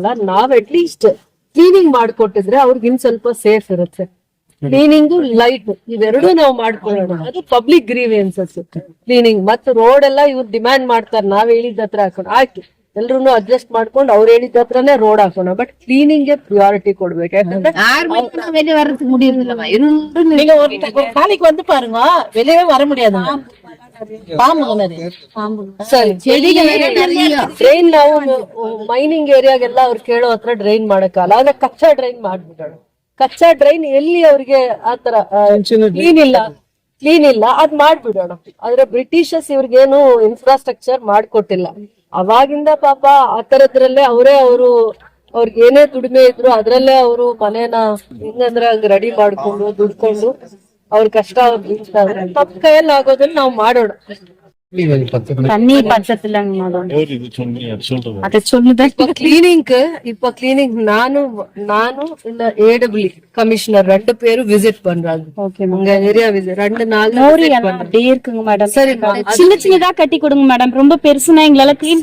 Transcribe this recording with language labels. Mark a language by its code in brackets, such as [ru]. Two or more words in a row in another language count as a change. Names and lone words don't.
[kn] ನಾವ್ [en] at least [kn] ಕ್ಲೀನಿಂಗ್ ಮಾಡ್ಕೊಟ್ಟಿದ್ರೆ ಅವ್ರಿಗೆ ಇನ್ ಸ್ವಲ್ಪ ಸೇಫ್ ಇರುತ್ತೆ. [en] cleaning light [kn] ಇವೆರಡು ನಾವು ಮಾಡ್ಕೊಳ್ಳೋಣ, ಅದು [en] public grievances. [kn] ಕ್ಲೀನಿಂಗ್ ಮತ್ತೆ ರೋಡ್ ಎಲ್ಲ ಇವ್ರು ಡಿಮ್ಯಾಂಡ್ ಮಾಡ್ತಾರೆ, ನಾವ್ ಹೇಳಿದ ಹತ್ರ ಹಾಕೋಣ, ಆಯ್ತು ಎಲ್ರು ಅಡ್ಜಸ್ಟ್ ಮಾಡ್ಕೊಂಡು ಅವ್ರು ಹೇಳಿದ ಹತ್ರನೇ ರೋಡ್ ಹಾಕೋಣ. [en] but cleaning [kn] ಗೆ ಪ್ರಿಯಾರಿಟಿ ಕೊಡ್ಬೇಕು. ಯಾಕಂದ್ರೆ [ta] காலைக்கு வந்து பாருங்க, வெளியவே வர முடியாது. [kn] ಡ್ರೈನ್ ನಾವು [en] mining area [kn] ಅವ್ರು ಕೇಳೋ ಹತ್ರ ಡ್ರೈನ್ ಮಾಡಕ್ಕಲ್ಲ, ಆದ್ರೆ ಕಚ್ಚಾ ಡ್ರೈನ್ ಮಾಡ್ಬಿಡೋಣ. ಕಚ್ಚಾ ಡ್ರೈನ್ ಎಲ್ಲಿ ಅವ್ರಿಗೆ ಆತರ ಕ್ಲೀನ್ ಇಲ್ಲ ಅದ್ ಮಾಡ್ಬಿಡೋಣ. ಆದ್ರೆ ಬ್ರಿಟಿಷರ್ಸ್ ಇವ್ರಿಗೇನು ಇನ್ಫ್ರಾಸ್ಟ್ರಕ್ಚರ್ ಮಾಡ್ಕೊಟ್ಟಿಲ್ಲ. ಅವಾಗಿಂದ ಪಾಪ ಆ ತರದ್ರಲ್ಲೇ ಅವ್ರಿಗೆ ಏನೇ ದುಡಿಮೆ ಇದ್ರು ಅದ್ರಲ್ಲೇ ಅವರು ಮನೇನ ಹಿಂಗಂದ್ರೆ ಹಂಗ ರೆಡಿ ಮಾಡ್ಕೊಂಡು ದುಡ್ಕೊಂಡು ಅವ್ರ ಕಷ್ಟ ತಮ್ಮ ಕೈಯಲ್ಲಿ ಆಗೋದನ್ನ ನಾವು ಮಾಡೋಣ. [ta] தண்ணி பஞ்சத்துலங்க மேடம் அதை சொல்லுதான் இப்ப கிளீனிங் நானும் இல்ல ஏடபிள்யூ கமிஷனர் 2 பேரும் விசிட் பண்றாங்க. ஓகே உங்க [en] area visit [ta] 2 நாள் மோரி எல்லாம் அப்படியே இருக்குங்க மேடம். சரி சின்ன சின்னதா கட்டி கொடுங்க மேடம், ரொம்ப பெருசுனா எங்களால கிளீன்